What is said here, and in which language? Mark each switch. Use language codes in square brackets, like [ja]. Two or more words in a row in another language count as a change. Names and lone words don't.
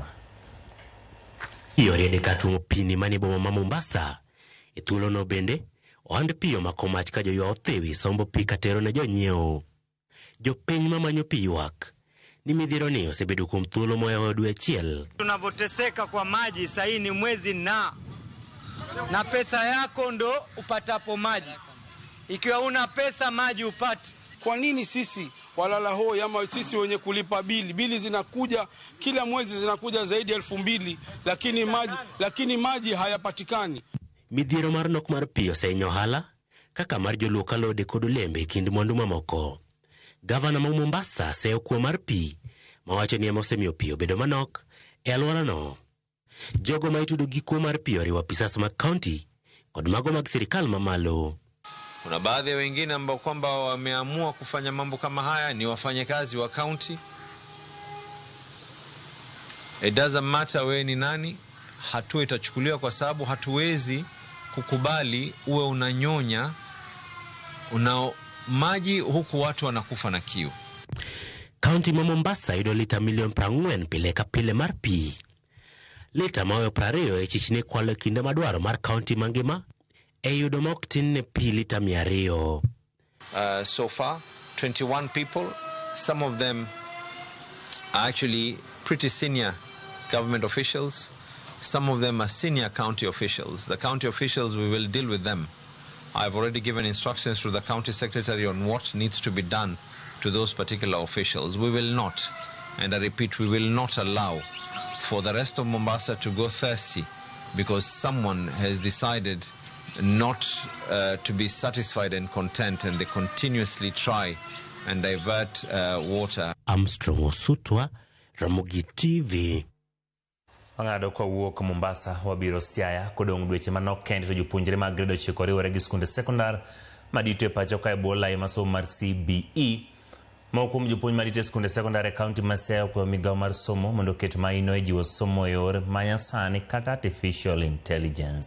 [luo] Yore de katumo pini mani boma ma Mombasa e thuolo no bende ohand pi omako mach ka joywa othewi sombo pi katero ne jonyiewo. Jopiny mamanyo pi ywak ni midhiero ni osebedo kuom thuolo mohewo dwe achiel. [sw] Tunavoteseka kwa maji sahii ni mwezi na pesa yako ndo upatapo maji. Ikiwa una pesa maji upati. Kwa nini sisi walala hoi ama sisi wenye kulipa bili zinakuja kila mwezi zinakuja zaidi ya 2,000 lakini maji hayapatikani. [luo] Midhiero mar nok mar pi osenyo hala kaka mar joluo kalode kod olembe kind mwandu mamoko. Gavana ma Mombasa seyo kuo mar pi mawacho ni ema osemiyo pi obedo manok e alworano. Jogo ma itudo gi kuo mar pi oriwo apisas mag kaunti kod mago mag sirikal mamalo. [sw] Kuna baadhi ya wengine ambao kwamba wameamua kufanya mambo kama haya ni wafanyakazi wa kaunti. [en] It doesn't matter [sw] we ni nani, hatua itachukuliwa kwa sababu hatuwezi kukubali uwe unanyonya maji huku watu wanakufa na kiu. [luo] Kaunti ma Mombasa yudo lita milion 40 pile ka pile mar pi. Lita mawe 20 e chichne kwalo kinde madwaro mar kaunti mangima e yudo mok tin ne pi lita 200. [en] So far, 21 people, some of them are actually pretty senior government officials. Some of them are senior county officials. The county officials, we will deal with them. I've already given instructions to the county secretary on what needs to be done to those particular officials. We will not, and I repeat, we will not allow for the rest of Mombasa to go thirsty because someone has decided not to be satisfied and content, and they continuously try and divert water. Armstrong Osutwa, Ramogi TV. [luo] Wang'ado kwa wuok Mombasa wabiro Siaya kodong dweche manok kende to jopuonjre mag grade 9 riwore gi skunde sekondar madito e pacho ka e bwo lai masomo mar CBE. Moko kuom jopuonj madito e skunde sekondar e kaunti ma Siaya kwa migawo mar somo mondo ket maino e jiwo somo e yor manyasani kaka [en] artificial intelligence.